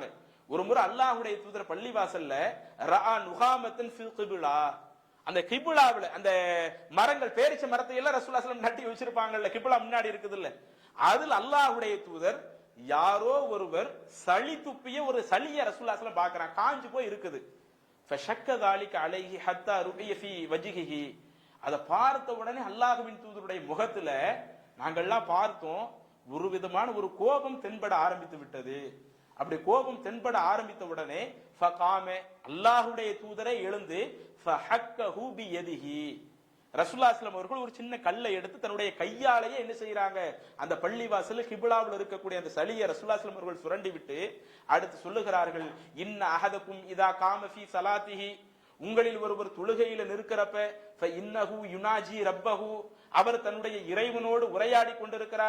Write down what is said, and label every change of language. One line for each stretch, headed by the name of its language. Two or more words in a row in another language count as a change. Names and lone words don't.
Tamil: ஒரு முறை அல்லாஹ்வுடைய தூதர் பள்ளிவாசல்ல
Arabic: رأى نخامة في القبلة,
Tamil: அந்த கிப்லாவுல அந்த மரங்கள், பேரிச்ச மரத்தை எல்லாம் ரசூலுல்லாஹ்
Arabic: صلى الله عليه وسلم
Tamil: நட்டி வச்சிருப்பாங்கல்ல, கிப்லா முன்னாடி இருக்குது இல்ல, அதில் அல்லாஹ்வுடைய தூதர் யாரோ ஒருவர் சளி துப்பிய ஒரு சளியை ரசூலுல்லாஹ்
Arabic: صلى الله عليه وسلم
Tamil: பார்க்கறாங்க, காஞ்சு போய் இருக்குது.
Arabic: ஃபஷக்க ذلك عليه حتى رؤي في وجهه.
Tamil: அதை பார்த்த உடனே அல்லாஹ்வின் தூதருடைய முகத்துல நாங்கள்லாம் பார்த்தோம் ஒரு விதமான ஒரு கோபம் தென்பட ஆரம்பித்து விட்டது. அப்படி கோபம் தென்பட ஆரம்பித்த உடனே ஃபகாம அல்லாஹ்வுடைய தூதரை எழுந்து
Arabic: فحكه بيده,
Tamil: ரசூலுல்லாஹி
Arabic: صلى الله عليه
Tamil: அவர்கள் ஒரு சின்ன கல்லை எடுத்து தன்னுடைய கையாலேயே என்ன செய்யறாங்க, அந்த பள்ளிவாசல் கிப்லாவில் இருக்கக்கூடிய அந்த சலியை ரசூலுல்லாஹி
Arabic: صلى الله عليه
Tamil: அவர்கள் சுரண்டி விட்டு அடுத்து சொல்லுகிறார்கள்,
Arabic: إن أحدكم إذا قام في صلاته,
Tamil: உங்களில் ஒருவர் தொழுகையில நிற்கிறப்ப
Arabic: فإنه يناجي ربه,
Tamil: அவர் தன்னுடைய இறைவனோடு உரையாடி கொண்டிருக்கிறார்.